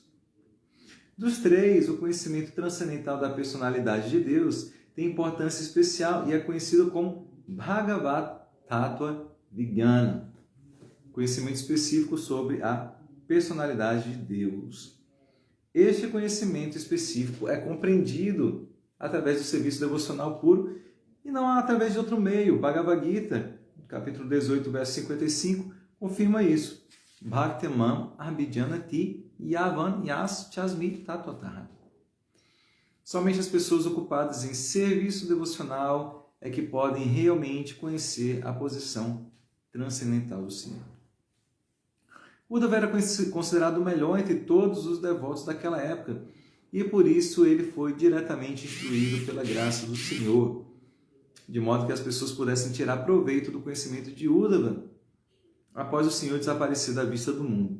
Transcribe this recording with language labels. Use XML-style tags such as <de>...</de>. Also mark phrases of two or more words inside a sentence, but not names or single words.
<pt>Dos 3, o conhecimento transcendental da personalidade de Deus tem importância especial e é conhecido como</pt> <sa>Bhagavat Tattva Vijnana,</sa> <pt>conhecimento específico sobre a personalidade de Deus. Este conhecimento específico é compreendido através do serviço devocional puro e não através de outro meio. Bhagavad Gita, capítulo 18, verso 55, confirma isso.</pt> <sa>Bhaktemam abhidhanati yavan yas chasmit tatotah.</sa> <pt>Somente as pessoas ocupadas em serviço devocional é que podem realmente conhecer a posição transcendental do Senhor. Uddhava era considerado o melhor entre todos os devotos daquela época e por isso ele foi diretamente instruído pela graça do Senhor, de modo que as pessoas pudessem tirar proveito do conhecimento de Uddhava após o Senhor desaparecer da vista do mundo.</pt>